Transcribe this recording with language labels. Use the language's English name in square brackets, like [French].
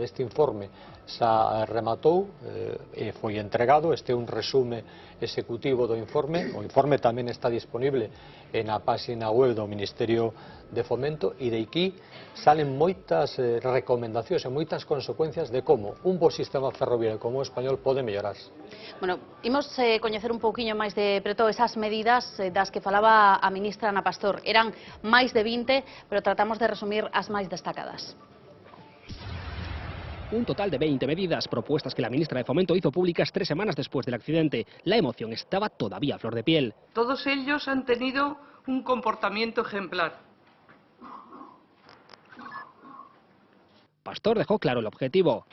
[Galician] Este informe xa rematou e foi entregado, este é un resume executivo do informe. O informe tamén está disponible na página web do Ministerio de Fomento e de aquí salen moitas recomendacións e moitas consecuencias de como un bo sistema ferroviario como o español pode mellorarse. Bueno, imos coñecer un pouquiño máis de preto esas medidas das que falaba a ministra Ana Pastor. Eran máis de 20, pero tratamos de resumir as máis destacadas. [Spanish] Un total de 20 medidas propuestas que la ministra de Fomento hizo públicas 3 semanas después del accidente. La emoción estaba todavía a flor de piel. Todos ellos han tenido un comportamiento ejemplar. Pastor dejó claro el objetivo.